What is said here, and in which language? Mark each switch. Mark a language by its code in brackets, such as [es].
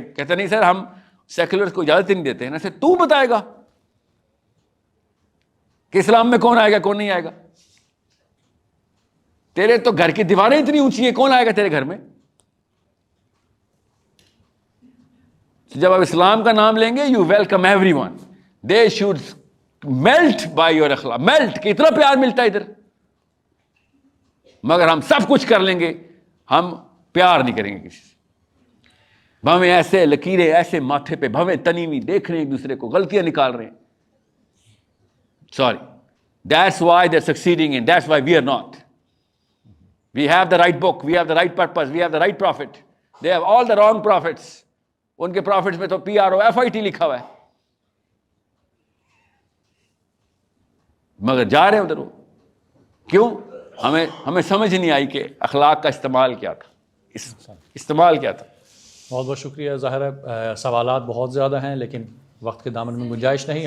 [ur] کہتے نہیں سر ہم سیکولرز کو اجازت نہیں دیتے ہیں. ایسے تو بتائے گا کہ اسلام میں کون آئے گا کون نہیں آئے گا؟ تیرے تو گھر کی دیواریں اتنی اونچی ہیں, کون آئے گا تیرے گھر میں؟ جب آپ اسلام کا نام لیں گے, [en] You welcome everyone. They should melt by your اخلاق. [ur] میلٹ, کتنا پیار ملتا ہے ادھر. مگر ہم سب کچھ کر لیں گے, ہم پیار نہیں کریں گے کسی سے. بھویں ایسے لکیریں ایسے ماتھے پہ, بھویں تنی ہوئی, دیکھ رہے ہیں ایک دوسرے کو, غلطیاں نکال رہے ہیں. [en] Sorry. That's why they're succeeding and that's why we are not. We have the right book, we have the right purpose, we have the right prophet. They have all the wrong prophets. [ur] ان کے prophets میں تو PROFIT لکھا ہوا ہے, مگر جا رہے ہیں ادھر. کیوں؟ ہمیں سمجھ نہیں آئی کہ اخلاق کا استعمال کیا تھا, استعمال کیا تھا. بہت بہت شکریہ. ظاہر ہے سوالات بہت زیادہ ہیں لیکن وقت کے دامن میں گنجائش نہیں.